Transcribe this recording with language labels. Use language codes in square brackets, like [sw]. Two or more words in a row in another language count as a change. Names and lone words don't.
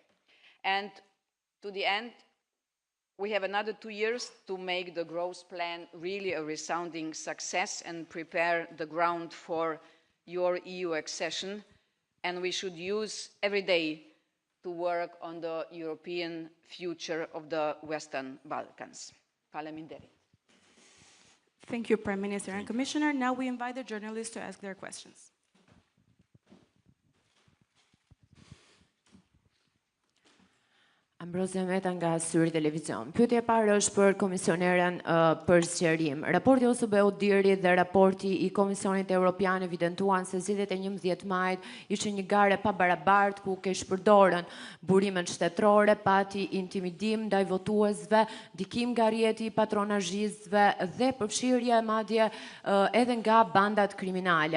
[en] And to the end, we have another 2 years to make the growth plan really a resounding success and prepare the ground for your EU accession. And we should use every day to work on the European future of the Western Balkans. [sq] Faleminderit. [en] Thank you, Prime Minister and Commissioner. Now we invite the journalists to ask their questions. [sq] Ambrozia Meta nga Syri Televizion. Pyetja e parë është për komisioneren për sqarim. Raporti OSBE-u diri dhe raporti i Komisionit Evropian evidentuan se zgjedhjet e 11 majit ishin një ngjarje pa barabartë ku keq përdorën burimet shtetërore, pati intimidim ndaj votuesve, ndikim nga rrjeti i patronazhistëve dhe përfshirje madje edhe nga bandat kriminale.